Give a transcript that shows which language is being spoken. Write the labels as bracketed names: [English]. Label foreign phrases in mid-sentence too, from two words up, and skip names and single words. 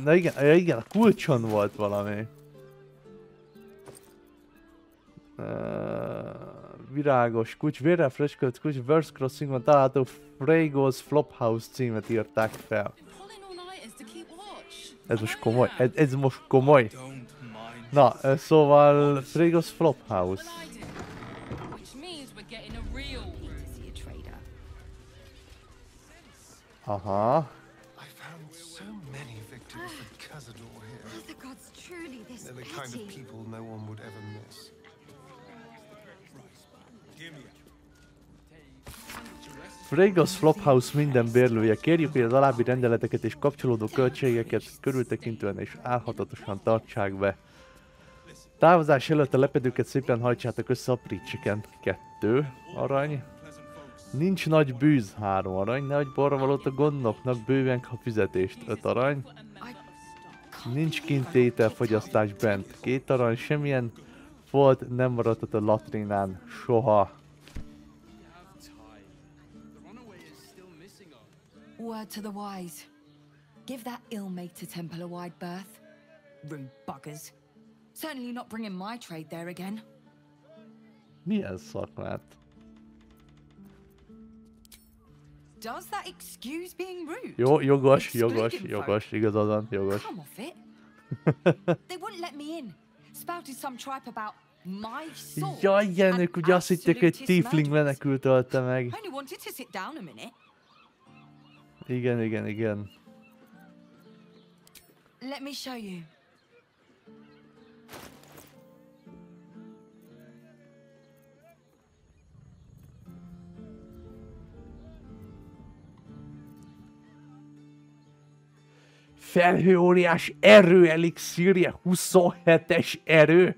[Hungarian] Na igen, a kulcson volt valami. Virágos kulcs, vérrel freskült kulcs, Worms Crossingban található Fragos Flophouse címet írták fel. Ez most komoly? Ez most komoly? Na, szóval Fragos Flophouse. Aha. [English] They're the kind of people no one would ever miss. [Hungarian] Fragos Flophouse minden bérlője, kérjük, hogy az alábbi rendeleteket és kapcsolódó költségeket körültekintően és álhatatosan tartsák be. Távozás előtt a lepedőket szépen hajtsátok össze a pricseken. 2 arany. Nincs nagy bűz, 3 arany. Ne adj borravalót a gondnoknak, bőven ha fizetést, 5 arany. Nincs kint ételfogyasztás bent, 2 arany. Semmilyen folt nem maradhat a latrinán soha. [English] Word to the wise. Give that ill-mated temple a wide berth. Rude buggers. Certainly not bringing my trade there again. [Hungarian] Milyen szakmát? [English] Does that excuse being rude? [Hungarian] Jó, jogos, igazad van, jogos. [English] Come off it. They wouldn't let me in. Spouted some tripe about my sword. [Hungarian] Ja, igen, ők ugye azt hitték, hogy tiefling menekült ölte meg. [English] Only wanted to sit down a minute. [Hungarian] Igen. [English] Let me show you. [Hungarian] Felhőóriás erő elixírje, 27-es erő.